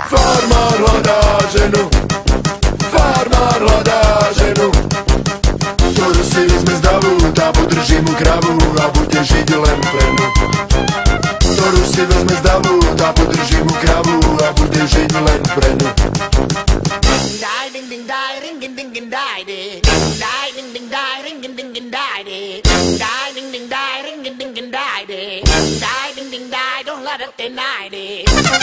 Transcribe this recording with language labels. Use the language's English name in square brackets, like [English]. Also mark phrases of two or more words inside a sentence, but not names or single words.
[Slovak] Farmár hľadá ženu, farmár hľadá ženu, ktorú si vezme z davu, tá podrží mu kravu a bude žiť len pre ňu. Ktorú si vezme z davu, tá podrží mu kravu a bude žiť len pre ňu. Die ding ding die ring ding ding ding die die die ding ding die ring ding ding ding die die die ding ding die ring ding ding ding die die die ding ding die [English] don't let it deny die.